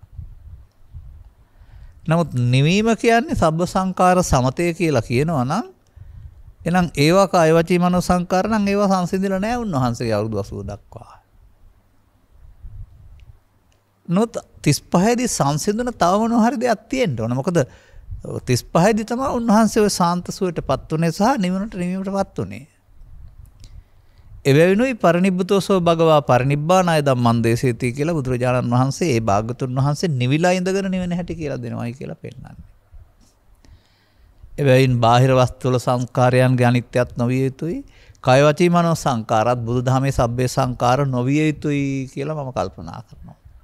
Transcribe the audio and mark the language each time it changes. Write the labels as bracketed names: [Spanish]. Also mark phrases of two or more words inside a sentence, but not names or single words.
[Sinhala] නමුත් නිවීම කියන්නේ [Pali] සබ්බ සංකාර සමතය [Sinhala] කියලා කියනවා නම් එහෙනම් ඒවා කාය වචී මනෝ සංකාර නම් ඒවා සංසිඳිලා නැහැ උන්වහන්සේගේ අවුරුදු 80 දක්වා. නොත් 35 දී සංසිඳුන තව මොනවා හරි දෙයක් තියෙන්න ඕන. මොකද 35 දී තමයි උන්වහන්සේ ඔය සාන්ත සුවයටපත් උනේ සහ නිවීමටපත් උනේ. එවැවිනුයි [Pali] පරිනිබ්බුතෝසෝ භගවා පරිනිබ්බානාය ධම්මං දේශේති [Sinhala] කියලා බුදුරජාණන් වහන්සේ ඒ භාගතුන් වහන්සේ නිවිලා ඉඳගෙන නිවෙන හැටි කියලා දෙනවායි කියලා පෙන්නන්නේ. එබැවින් බාහිර වස්තු වල සංස්කාරයන්ගේ අනිත්‍යත් නොවිය යුතුයි. කය වචී මනෝ සංකාරත් බුදුදහමේ [Pali] සබ්බේ සංකාර [Sinhala] නොවිය යුතුයි කියලා මම කල්පනා කරනවා.